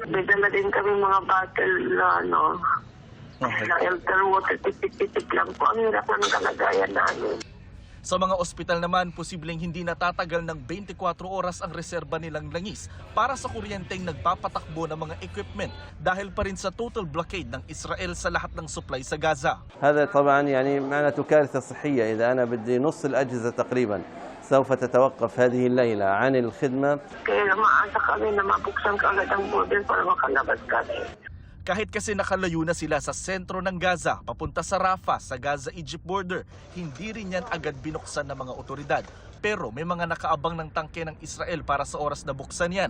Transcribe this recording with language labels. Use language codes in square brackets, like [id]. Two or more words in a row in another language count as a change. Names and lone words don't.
[tl] May dala din kami mga bottle na [en] filter water, [tl] tipik-tipik lang po. Ang hirap ng kalagayan namin. Sa mga ospital naman, posibleng hindi natatagal ng 24 oras ang reserba nilang langis para sa kuryenteng nagpapatakbo ng mga equipment dahil pa rin sa [en] total blockade [tl] ng Israel sa lahat ng supply sa Gaza. [ar] هذا طبعا يعني معناته كارثة صحية إذا أنا بدي نص الأجهزة تقريبا سوف تتوقف هذه الليلة عن الخدمة. [tl] Kaya maasa kami na mabuksan kaagad ang border para makalabas kami. Kahit kasi nakalayo na sila sa sentro ng Gaza, papunta sa Rafah sa Gaza-Egypt border, hindi rin yan agad binuksan ng mga otoridad. Pero may mga nakaabang ng tangke ng Israel para sa oras na buksan yan.